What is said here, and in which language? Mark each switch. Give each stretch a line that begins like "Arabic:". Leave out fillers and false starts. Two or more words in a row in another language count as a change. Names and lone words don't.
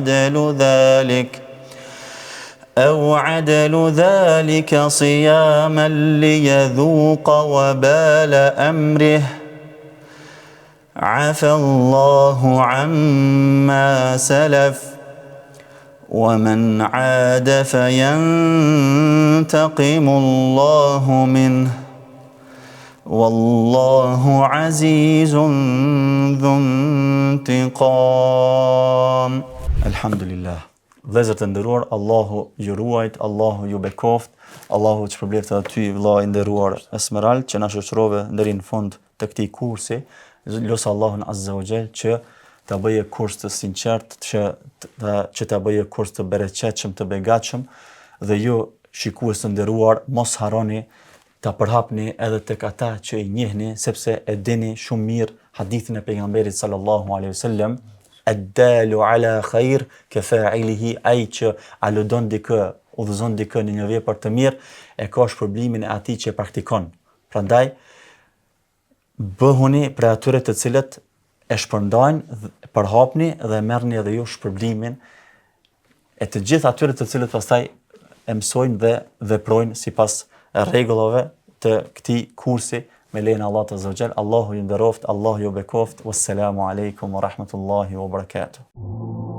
Arabic: عدل ذلك صياما ليذوق وبال أمره عفى الله عما سلف ومن عاد فينتقم الله منه والله عزيز ذو انتقام.
Albanian: Alhamdulillah. Vëllezër të nderuar, Allahu ju ruajt, Allahu ju bekoft, Allahu të shpërbleft edhe ty vëlla i nderuar Esmerald që na shoqërove deri në fund të këtij kursi. Lutë Allahun
Arabic: عز وجل
Albanian: që ta bëjë kurs të sinqert, që ta bëjë kurs të bereqetshëm, të begatshëm, dhe ju shikues të nderuar mos harroni ta përhapni edhe tek ata që i njihni, sepse e dini shumë mirë hadithin e pejgamberit
Arabic: صلى الله عليه وسلم الدال على الخير كفاعله,
Albanian: ai që aludon dikë, udhëzon dikë në një vepër të mirë, e ka shpërblimin e atij që e praktikon. Prandaj bëhuni për atyre të cilët e shpërndajnë, përhapni dhe merrni edhe ju shpërblimin e të gjithë atyre të cilët pastaj e mësojnë dhe veprojnë sipas rregullave të këtij kursi me lejen e Allahut
Arabic: عز وجل.
Albanian: Allahu ju nderoft, Allahu ju bekoft.
Arabic: والسلام عليكم ورحمة الله وبركاته.